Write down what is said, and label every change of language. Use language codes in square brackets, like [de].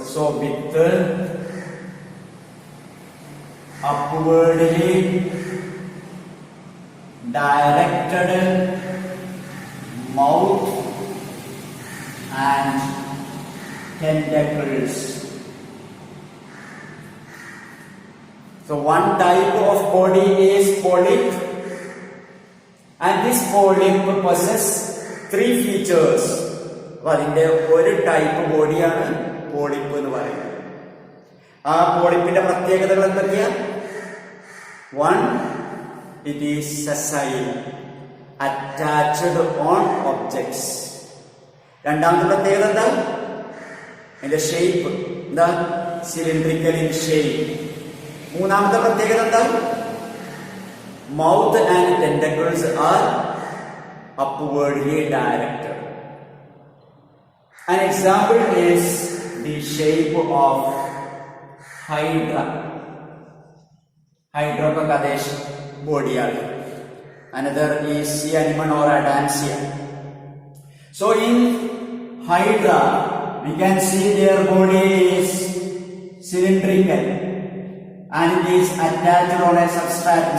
[en] So with upwardly directed mouth and tentacles. So one type of body is polyp, and this polyp possesses three features. [ml] അതിന്റെ ഒരു type ബോഡിയാണ് polyp എന്ന് പറയുന്നത്. ആ പോളിപ്പിന്റെ പ്രത്യേകതകൾ എന്തൊക്കെയാ? [en] One, it is sessile, attached on objects. [ml] രണ്ടാമത്തെ പ്രത്യേകത എന്താ? അതിന്റെ ഷേപ്പ് എന്താ? [en] Cylindrical in shape. [ml] മൂന്നാമത്തെ പ്രത്യേകത എന്താ? [en] Mouth and tentacles are upwardly directed. An example is the shape of Hydra. Hydra [hi] का कादेश [en] body [hi] आगे. [en] Another is sea anemone or Adamsia. So in Hydra, we can see their body is cylindrical and it is attached on a substrate.